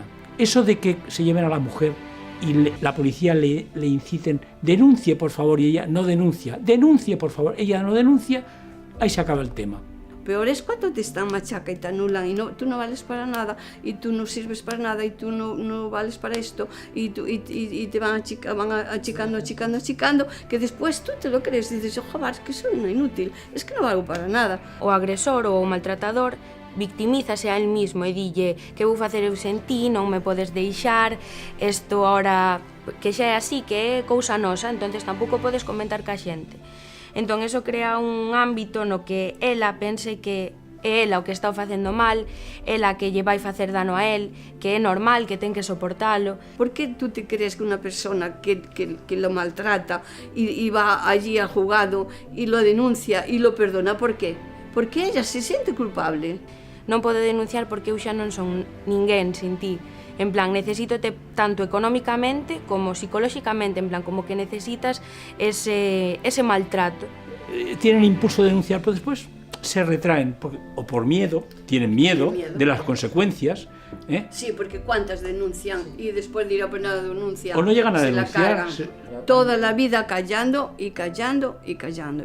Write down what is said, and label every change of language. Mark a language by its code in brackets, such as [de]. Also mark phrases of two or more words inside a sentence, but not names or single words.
[es] Eso de que se lleven a la mujer y la policía le inciten, denuncie por favor, y ella no denuncia, denuncie por favor, ella no denuncia, ahí se acaba el tema. Peor es cuando te están machaca y te anulan y tú no vales para nada y tú no sirves para nada y tú no vales para esto y te van achicando, que después tú te lo crees y dices, ojalá, es que soy una inútil, es que no valgo para nada. [gl] O agresor ou o maltratador victimízase [es] a él mismo [gl] e dille que vou facer eu sen ti, non me podes deixar, isto ahora que xa é así, que é cousa nosa, entonces tampouco podes comentar ca xente. Entón, eso crea un ámbito no que ela pense que é ela o que está facendo mal, ela que lle vai facer dano a él, que é normal, que ten que soportalo. [es] ¿Por qué tú te crees que una persona que lo maltrata y va allí al juzgado y lo denuncia y lo perdona? ¿Por qué? Porque ella se siente culpable. [gl] Non pode denunciar porque eu xa non son ninguén sin ti. En plan, necesítote tanto económicamente como psicolóxicamente, en plan, como que necesitas ese maltrato. [es] Tienen impulso de denunciar, pero después se retraen, o por miedo, tienen miedo de las consecuencias. Sí, porque cuántas denuncian y después dirá, pues nada, denuncia. O no llegan a denunciar. Toda la vida callando y callando y callando.